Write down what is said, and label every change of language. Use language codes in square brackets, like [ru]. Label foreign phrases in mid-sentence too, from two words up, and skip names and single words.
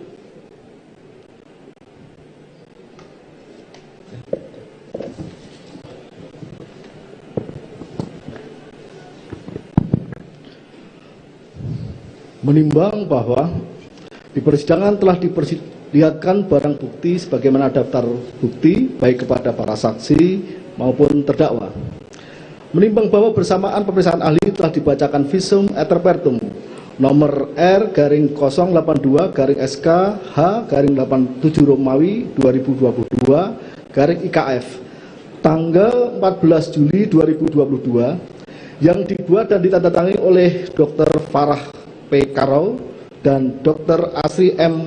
[id] Menimbang bahwa di persidangan telah diperlihatkan barang bukti sebagaimana daftar bukti baik kepada para saksi maupun terdakwa. Menimbang bahwa bersamaan pemeriksaan ahli telah dibacakan [la] visum et repertum [id] nomor R/02-SK-H-87 Romawi 2022 IKF tanggal 14 Juli 2022 yang dibuat dan ditandatangani oleh Dr. Farah P. Karau dan Dr. Asri M.